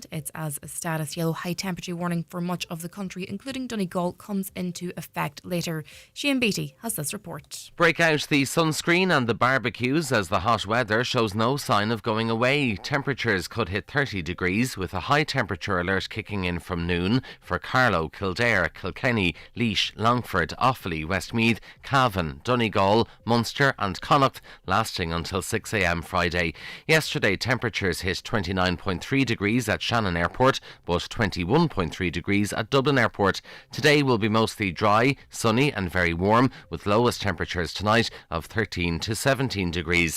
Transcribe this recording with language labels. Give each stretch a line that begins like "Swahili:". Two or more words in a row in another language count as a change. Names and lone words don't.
English: It's as a status yellow high temperature warning for much of the country, including Donegal, comes into effect later. Shane Beattie has this report. Break out the sunscreen and the barbecues as the hot weather shows no sign of going away. Temperatures could hit 30 degrees with a high temperature alert kicking in from noon for Carlow, Kildare, Kilkenny, Laois, Longford, Offaly, Westmeath, Cavan, Donegal, Munster and Connacht, lasting until 6 a.m. Friday. Yesterday, temperatures hit 29.3 degrees at Shannon Airport, but 21.3 degrees at Dublin Airport. Today will be mostly dry, sunny and very warm, with lowest temperatures tonight of 13 to 17 degrees.